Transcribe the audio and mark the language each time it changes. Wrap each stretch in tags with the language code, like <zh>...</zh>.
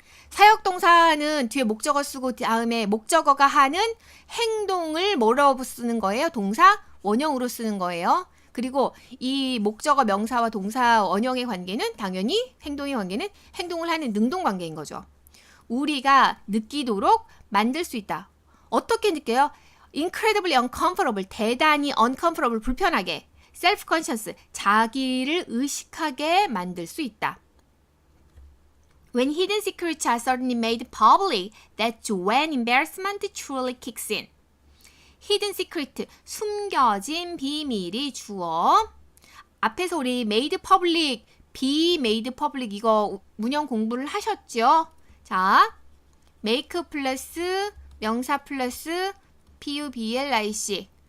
<ko>사역동사는 뒤에 목적어 쓰고 다음에 목적어가 하는 행동을 뭐라고 쓰는 거예요? 동사 원형으로 쓰는 거예요. 그리고 이 목적어 명사와 동사 원형의 관계는 당연히 행동의 관계는 행동을 하는 능동 관계인 거죠. 우리가 느끼도록 만들 수 있다. 어떻게 느껴요?</ko> <en>incredibly uncomfortable,</en> <ko>대단히 uncomfortable, 불편하게. self-conscious, 자기를 의식하게 만들 수 있다.</ko> <en>When hidden secrets are suddenly made public, that's when embarrassment truly kicks in. hidden secret,</en> <ko>숨겨진 비밀이 주어. 앞에서 우리</ko> <en>made public, be made public</en> <ko>이거 문형 공부를 하셨죠? 자, make 플러스 명사 플러스 PUBLIC.</ko>